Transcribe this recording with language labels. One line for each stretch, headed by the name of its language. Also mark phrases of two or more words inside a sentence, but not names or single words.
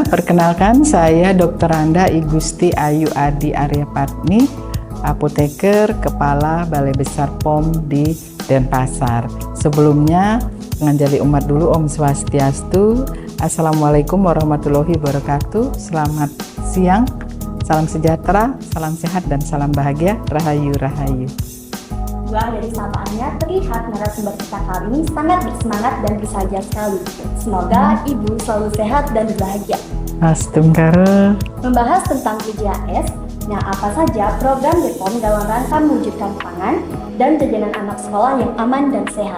Indonesian: Perkenalkan saya Dr. Anda Igusti Ayu Adi Aryapatni, apoteker kepala Balai Besar POM di Denpasar. Sebelumnya, mengajari umat dulu
Balinese: Om Swastiastu.
Arabic: السلام عليكم ورحمة الله وبركاته.
Indonesian: Selamat siang, salam sejahtera, salam sehat dan salam bahagia. Rahayu Rahayu. Dari sapaannya terlihat narasumber kita kali ini sangat bersemangat dan bersahaja sekali. Semoga Ibu selalu sehat dan bahagia. Astungkara. Membahas tentang PJAS, nah apa saja program BPOM dalam rangka mewujudkan pangan dan jajanan anak sekolah yang aman dan sehat.